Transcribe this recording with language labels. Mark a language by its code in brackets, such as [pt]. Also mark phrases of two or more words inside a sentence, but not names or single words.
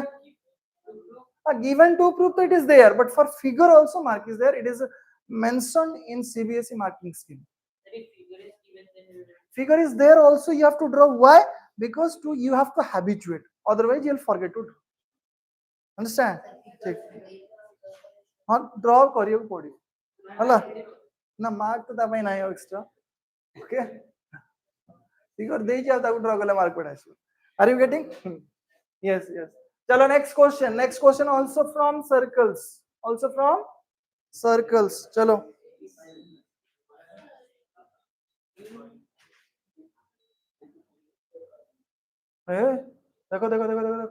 [en] Given to proof that it is there, but for figure also mark is there. It is mentioned in CBSE marking scheme. Figure is there also, you have to draw. Why? Because you have to habituate, otherwise you'll forget to draw. [or] Understand? Draw କରିବାକୁ ପଡିବ ହେଲା ନା mark ତ ତା ପାଇଁ ନାହିଁ extra. Okay, figure ଦେଇଛି ଆଉ ତାକୁ draw କଲେ mark ପଡା ଆସିବ. [en] Are you getting? Yes. Chalo, next question also from circles. [hi] Chalo. देखो.